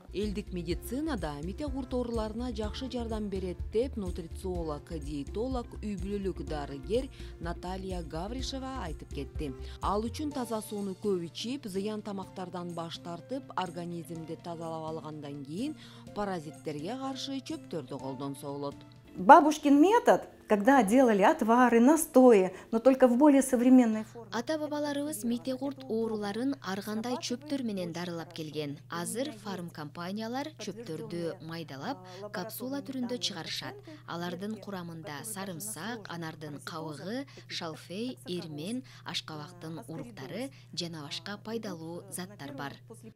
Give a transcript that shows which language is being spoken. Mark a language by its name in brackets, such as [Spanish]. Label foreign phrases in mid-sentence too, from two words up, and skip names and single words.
[Kyrgyz] Элдик медицинада мите курт ооруларына жакшы жардам берет деп нутрициолог, диетолог, үй бүлөлүк дарыгер Наталья Гавришева айтып кетти. Ал үчүн таза сууну көп ичип, зыян тамактардан баш тартып, организмди тазалап алгандан кийин паразиттерге каршы чөптөрдү колдонсо болот. [Russian] Бабушкин метод, когда делали отвары, настои, но только в более современной форме. [Kyrgyz] Ата-бабаларыбыз мите курт ооруларын ар кандай чөптөр менен дарылап келген. Азыр фарм компаниялар чөптөрдү майдалап, капсула түрүндө чыгарышат. Алардын курамында сарымсак, анардын кабыгы, шалфей, эрмен, ашкабактын уруктары жана башка пайдалуу заттар бар.